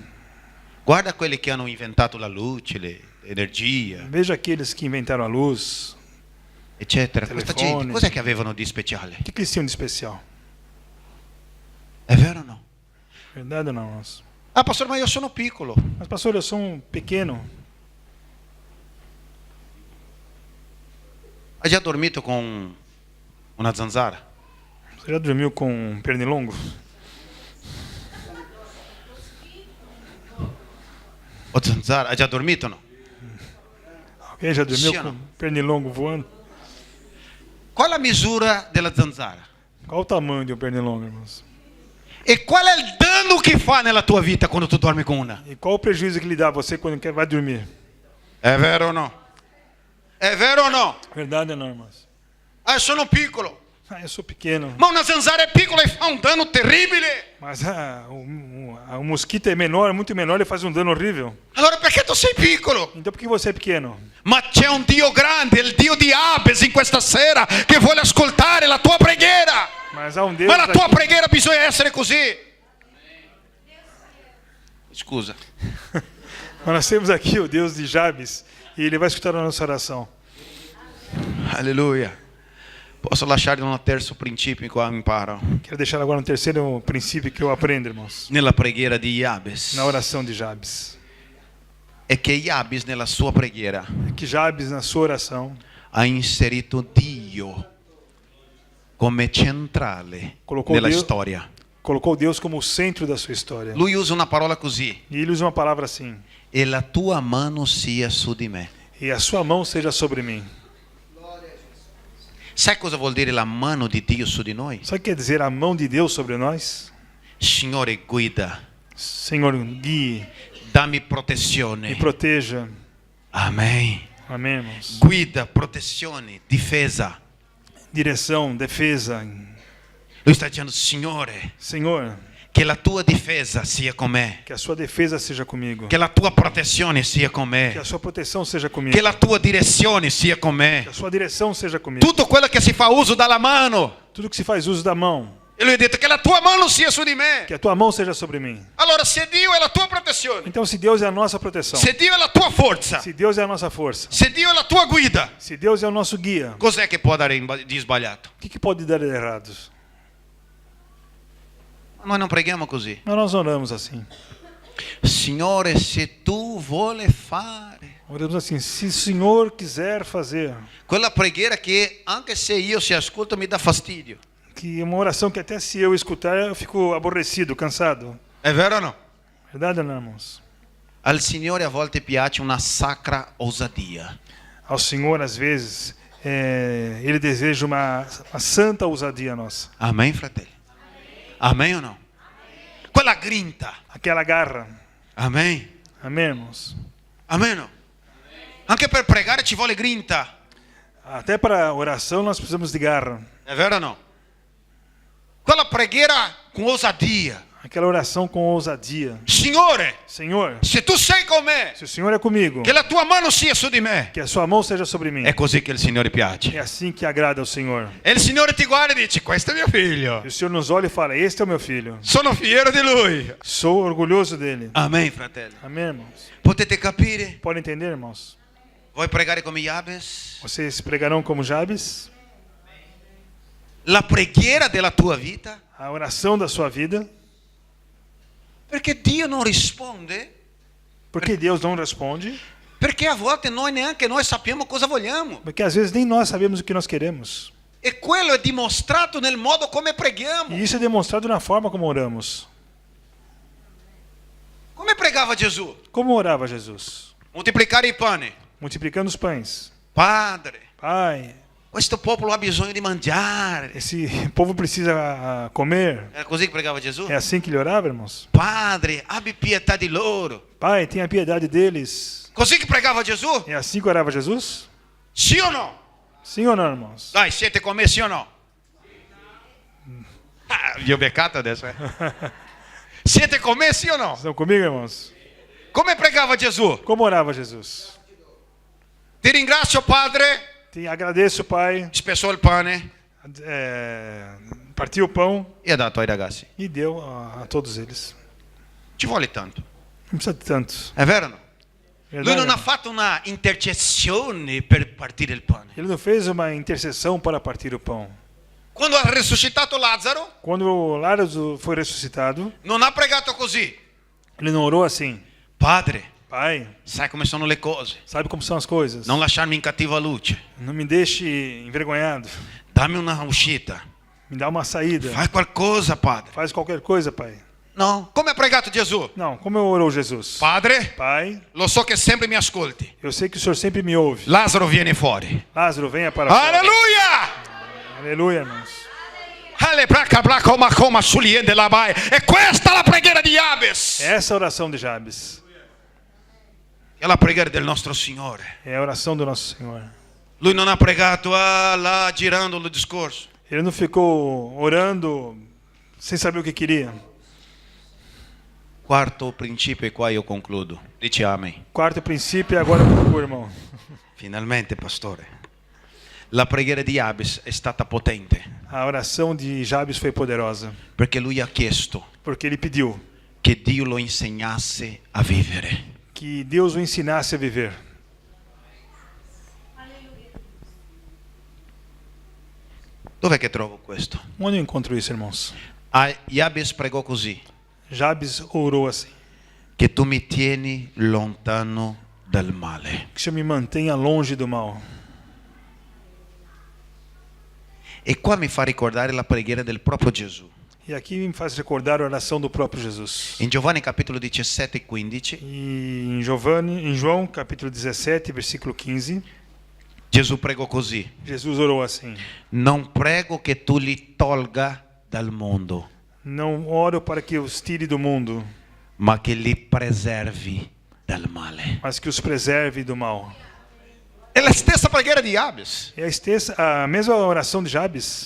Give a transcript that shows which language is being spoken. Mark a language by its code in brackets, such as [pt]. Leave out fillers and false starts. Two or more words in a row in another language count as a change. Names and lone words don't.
[it] Guarda quelli che hanno inventato la luce, l'energia, [pt] Veja aqueles que inventaram a luz. [it] eccetera. Questa Telefoni. gente, cos'è che avevano di speciale? [pt] O que eles tinham de especial? [it] È vero o no? [pt] Verdade ou não, irmãos? [it] Ah, pastore, ma io sono piccolo. [pt] Mas, pastor, eu sou um pequeno. [it] Hai già dormito con una zanzara? [pt] Você já dormiu com um pernilongo? [it] O zanzara? Hai già dormito o no? [pt] Alguém já dormiu Sim ou com não? um pernilongo voando? [it] Qual è la misura della zanzara? [pt] Qual o tamanho de um pernilongo, irmãos? [it] E qual è il danno che fa nella tua vita quando tu dormi con una? [pt] E qual o prejuízo que lhe dá a você quando vai dormir? [it] È vero o no? È vero o no? [pt] Verdade ou não, irmãos? [it] Ah, sono piccolo. [pt] Ah, eu sou pequeno. [it] Ma una zanzara è piccola e fa un danno terribile. [pt] Mas o mosquito é menor, muito menor, ele faz um dano horrível. [it] Allora perché tu sei piccolo? [pt] Então por que você é pequeno? [it] Ma c'è un Dio grande, il Dio di Abes in questa sera che vuole ascoltare la tua preghiera. [pt] Mas há um Deus [it] Ma la tua [pt] aqui. [it] preghiera bisogna essere così. Scusa. [pt] Mas nós temos aqui o Deus de Jabes e ele vai escutar a nossa oração. [it] Alleluia. Posso lasciare un terzo principio qua imparo. [pt] Quero deixar agora um terceiro princípio que eu aprendo, irmãos, [it] Nella preghiera di Jabes. [pt] na oração de Jabes. [it] È che Jabes nella sua preghiera [pt] É que Jabes, na sua oração, [it] ha inserito Dio come centrale [pt] Colocou [it] nella Dio- storia. [pt] colocou Deus como o centro da sua história. [it] Lui usa una parola così: [pt] E ele usa uma palavra assim: [it] e la tua mano sia su di me. [pt] e a sua mão seja sobre mim. [it] Sai cosa vuol dire la mano di Dio su di noi? [pt] Sabe o que quer dizer a mão de Deus sobre nós? [it] Signore, guida, [pt] Senhor, guie, [it] dammi [pt] me [it] protezione. [pt] proteja. [it] Amen. [pt] Amém, irmãos? [it] Guida, protezione, difesa. [pt] Direção, defesa. [it] Lui sta dicendo, Signore, [pt] Senhor, [it] che la tua difesa sia con me, [pt] que a sua defesa seja comigo. [it] che la tua protezione sia con [pt] Que [it] me, [pt] a sua proteção seja comigo. [it] che la tua direzione sia con me. [pt] Que a sua direção seja comigo. [it] Tutto quello che si fa uso dalla mano. [pt] Tudo que se faz uso da mão. [it] E lui ha detto che la tua mano sia su di me. [pt] Que a tua mão seja sobre mim. [it] Allora, se Dio è la tua protezione, [pt] Então, se Deus é a nossa proteção, [it] se Dio è la tua forza, [pt] se Deus é a nossa força, [it] se Dio è la tua guida, [pt] se Deus é o nosso guia, [it] cos'è che può dare di sbagliato? [pt] o que pode dar de errado? [it] Noi non preghiamo così. [pt] Mas nós oramos assim. [it] Signore, se tu vuole fare. [pt] Oramos assim, se o Senhor quiser fazer. [it] Quella preghiera che anche se io si ascolto mi dà fastidio. [pt] Que é uma oração que até se eu escutar eu fico aborrecido, cansado. [it] È vero o no? [pt] Verdade, não, irmãos? [it] Al Signore a volte piace una sacra osadia. [pt] Ao Senhor, às vezes, Ele deseja uma santa ousadia nossa. [it] Amen, fratelli? Amen o no? Quella grinta. [pt] Aquela garra. [it] Amen. [pt] Amém, irmãos? [it] Amen o no? Anche per pregare ci vuole grinta. [pt] Até para oração nós precisamos de garra. [it] È vero o no? Quella preghiera con osadia. [pt] Aquela oração com ousadia. [it] Signore, [pt] Senhor, [it] se tu sei con me, [pt] se o Senhor é comigo, [it] che la tua mano sia su di me. [pt] que a sua mão seja sobre mim. [it] È così che il Signore [pt] É [it] piace. [pt] assim que agrada ao Senhor. [it] E il Signore ti guarda e dice, questo è mio figlio. [pt] E o Senhor nos olha e fala, este é o meu filho. [it] Sono fiero di lui. [pt] Sou orgulhoso dele. [it] Amen, fratelli. [pt] Amém, irmãos? [it] Potete capire? [pt] Podem entender, irmãos? [it] Vuoi pregare come Jabes? [pt] Vocês pregarão como Jabes? [it] La preghiera della tua vita? [pt] A oração da sua vida? [it] Perché Dio non risponde? [pt] Porque Deus não responde? [it] Perché a volte neanche noi sappiamo cosa vogliamo. [pt] Porque às vezes nem nós sabemos o que nós queremos. [it] E quello è dimostrato nel modo come preghiamo. [pt] E isso é demonstrado na forma como oramos. [it] Come pregava Gesù? [pt] Como orava Jesus? [it] Moltiplicare i pani. [pt] Multiplicando os pães. [it] Padre, [pt] Pai, [it] questo popolo ha bisogno di mangiare. [pt] esse povo precisa comer. [it] Era così che pregava Gesù? [pt] É assim que ele orava, irmãos? [it] Padre, abbi pietà di loro. [pt] Pai, tenha piedade deles. [it] Così che pregava Gesù? [pt] É assim que orava Jesus? [it] Sì o no? [pt] Sim ou não, irmãos? [it] Dai, siete con me, sì o no? Vi ho beccato adesso, eh? Siete con me, sì o no? [pt] Estão comigo, irmãos? [it] Come pregava Gesù? [pt] Como orava Jesus? [it] Ti ringrazio, Padre. [pt] Agradeço, Pai. [it] Spezzò il pane [pt] Partiu o pão [it] e ha dato ai ragazzi. [pt] e deu a todos eles. [it] Ci vuole tanto. [pt] Não precisa de tanto. [it] È vero o no? Lui [pt] Verdade, [it] non ha [pt] irmão? [it] fatto una intercessione per partire il pane. [pt] Ele não fez uma intercessão para partir o pão. [it] Quando ha risuscitato Lazzaro, [pt] Quando Lázaro foi ressuscitado, [it] non ha pregato così. [pt] ele não orou assim. [it] Padre, [pt] Pai, [it] sai come sono le cose. [pt] sabe como são as coisas. [it] Non lasciarmi in cattiva luce. [pt] Não me deixe envergonhado. [it] Dammi una uscita. [pt] Me dá uma saída. [it] Fai qualcosa, Padre. [pt] Faz qualquer coisa, Pai. [it] No, come ha pregato Gesù? [pt] Não, como orou Jesus? [it] Padre, [pt] Pai, [it] lo so che sempre mi ascolti. [pt] eu sei que o Senhor sempre me ouve. [it] Lazzaro viene fuori. [pt] Lázaro, venha para fora. [it] Alleluia! [pt] Aleluia, irmãos. [it] E questa è la preghiera di Jabes. [pt] Essa é a oração de Jabes. [it] È la preghiera del nostro Signore. [pt] É a oração do nosso Senhor. [it] Lui non ha pregato là girando il discorso. [pt] Ele não ficou orando sem saber o que queria. [it] Quarto principio e qua io concludo. Dici amen. [pt] Quarto princípio, e agora eu concluo, irmão. [it] Finalmente, pastore. La preghiera di Jabes è stata potente [pt] A oração de Jabes foi poderosa, [it] perché lui ha chiesto [pt] porque ele pediu [it] che Dio lo insegnasse a vivere. [pt] que Deus o ensinasse a viver. [it] Dov'è che trovo questo? [pt] Onde eu encontro isso, irmãos? [it] Jabes pregò così: [pt] Jabes orou assim: [it] che tu mi tieni lontano dal male. [pt] que o Senhor me mantenha longe do mal. [it] E qua mi fa ricordare la preghiera del proprio Gesù. [pt] E aqui me faz recordar a oração do próprio Jesus. [it] In Giovanni capitolo 17 e 15, [pt] E em João capítulo 17, versículo 15, [it] Gesù pregò così: [pt] Jesus orou assim: [it] non prego che tu li tolga dal mondo, [pt] não oro para que os tire do mundo, [it] ma che li preservi dal male. [pt] mas que os preserve do mal. [it] È la stessa preghiera di Jabes. [pt] É a mesma oração de Jabes.